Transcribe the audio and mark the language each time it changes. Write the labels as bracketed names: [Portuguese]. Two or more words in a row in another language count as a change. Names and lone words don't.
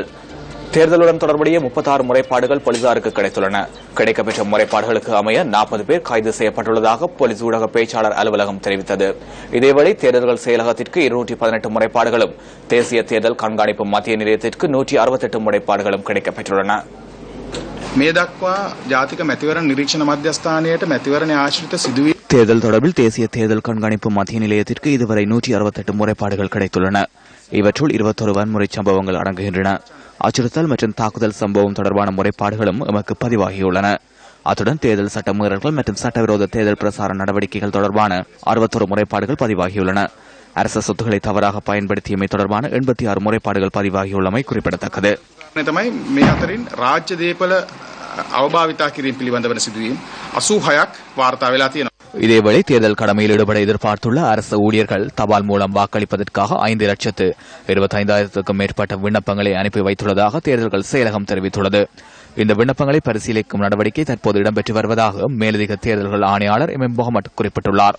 [Tamil] தேர்தலுடன் தொடர்புடைய 36 முறைப்பாடுகள் போலீசாருக்கு கிடைத்துள்ளன. கிடைக்கப்பெற்ற முறைப்பாடுகளுக்கு அமைய 40 பேர் கைது செய்யப்பட்டுள்ளதாக போலீஸ் ஊடக பேச்சாளர் அலுவலகம் தெரிவித்தது. இதேவேளை தேர்தல்கள் செயலகத்திற்கு 218 முறைப்பாடுகளும் தேசிய தேர்தல் கண்காணிப்பு மத்திய நிலையத்திற்கு 168 முறைப்பாடுகளும் கிடைக்கப்பெற்றுள்ளன. [Sinhala] මේ දක්වා ජාතික මැතිවරණ නිරීක්ෂණ මධ්‍යස්ථානයට මැතිවරණ ආශ්‍රිත සිදුවීම් [Tamil] தேர்தல் தொடர்பில் தேசிய தேர்தல் கண்காணிப்பு மத்திய நிலையத்திற்கு இதுவரை 168 முறைப்பாடுகள் கிடைத்துள்ளன. இவற்றுள் 21 வன்முறை சம்பவங்கள் அடங்குகின்றன. அச்சுறுத்தல் மற்றும் தாக்குதல் சம்பவம் தொடர்பான முறைப்பாடுகளும் எமக்கு பதிவாகியுள்ளன. அத்துடன் தேர்தல் சட்ட மீறல்கள் மற்றும் சட்டவிரோத தேர்தல் பிரசார நடவடிக்கைகள் தொடர்பான 61 முறைப்பாடுகள் பதிவாகியுள்ளன. அரசு சொத்துக்களை தவறாக பயன்படுத்தியமை தொடர்பான 86 முறைப்பாடுகள் பதிவாகியுள்ளமை குறிப்பிடத்தக்கது. [Sinhala] තමයි මේ අතරින් රාජ්‍ය දේපල අවභාවිතා කිරීම පිළිබඳව සිදුවීම් 86ක් වාර්තා වෙලා තියෙනවා. [Tamil] இதேவேளை தேர்தல் கடமையில் ஈடுபட எதிர்பார்த்துள்ள அரசு ஊழியர்கள் தபால் மூலம் வாக்களிப்பதற்காக 5,25,000க்கும் மேற்பட்ட விண்ணப்பங்களை அனுப்பி வைத்துள்ளதாக தேர்தல்கள் செயலகம் தெரிவித்துள்ளது. இந்த விண்ணப்பங்களை பரிசீலிக்கும் நடவடிக்கை தற்போது இடம்பெற்று வருவதாக மேலதிக தேர்தல்கள் ஆணையாளர் எம் முகமது குறிப்பிட்டுள்ளார்.